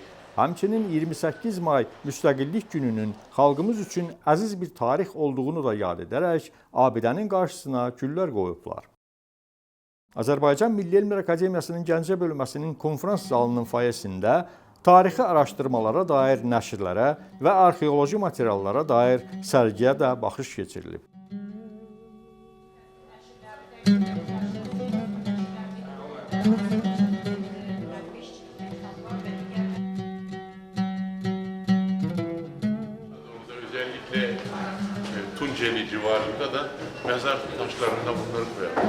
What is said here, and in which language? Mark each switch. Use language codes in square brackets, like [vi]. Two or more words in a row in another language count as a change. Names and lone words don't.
[az] Həmçinin 28 may Müstəqillik gününün xalqımız üçün əziz bir tarix olduğunu da yad edərək abidənin qarşısına güllər qoyublar. Azərbaycan Milli Elmlər Akademiyasının Gəncə bölməsinin konfrans zalının fayesində tarixi araşdırmalara dair nəşrlərə və arxeoloji materiallara dair sərgiyə də baxış keçirilib. [tr] Özellikle Tunceli civarında da mezar taşlarında bunları koyalım.